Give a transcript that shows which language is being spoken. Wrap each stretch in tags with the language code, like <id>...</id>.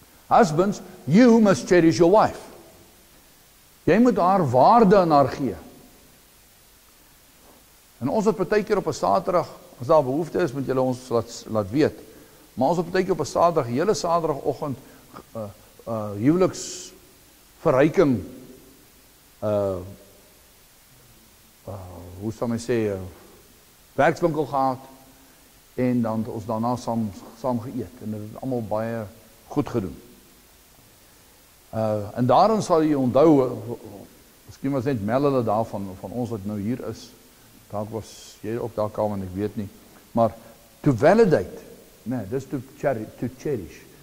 <en>Husbands, you must cherish your wife.</en> <af>Jy moet haar waarde aan haar gee. En ons het partykeer op 'n Saterdag, as daar behoefte is, moet julle ons laat weet. Maar ons het partykeer op 'n Saterdag, hele Saterdagoggend huweliksverryking hoe sal my sê, werkswinkel gehad en dan ons daarna saam geëet en dit het almal baie goed gedoen. En daarin sal jy onthou, miskien was net meld hulle daarvan van ons wat nou hier is. Dalk was jy ook daar kom en ek weet nie. Maar</af> <en>to validate,</en> <af>nee, dis</af> <en>to cherish.</en>